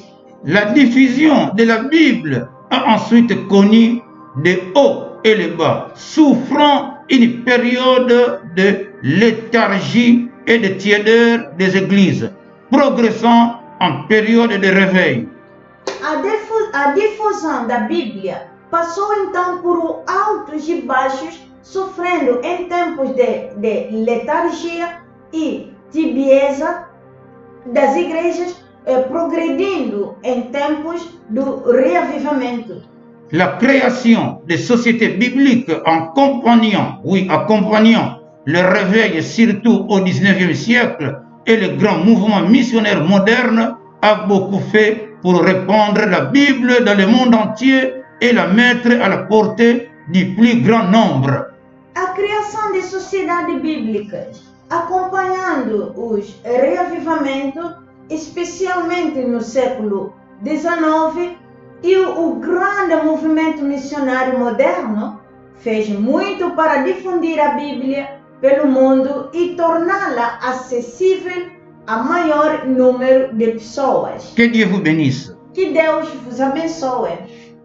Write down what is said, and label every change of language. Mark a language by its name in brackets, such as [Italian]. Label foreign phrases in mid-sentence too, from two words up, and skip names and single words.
[French] La diffusion de la Bible a ensuite connu de hauts et les bas, souffrant une période de léthargie et de tiédeur des églises, progressant en période de réveil. [Portuguese] A difusão da Bíblia passou então por altos e baixos, sofrendo em tempos de letargia e tibieza das igrejas, progredindo em tempos do reavivamento. [French] La création des sociétés bibliques accompagnant le réveil surtout au XIXe siècle et le grand mouvement missionnaire moderne a beaucoup fait pour répandre la Bible dans le monde entier et la mettre à la portée du plus grand nombre. [Portuguese] A criação de sociedades bíblicas, acompanhando os reavivamentos, especialmente no século XIX, e o grande movimento missionário moderno, fez muito para difundir a Bíblia pelo mundo e torná-la acessível a maior número de pessoas. [French] Que Dieu vous bénisse. [Portuguese] Que Deus vos abençoe.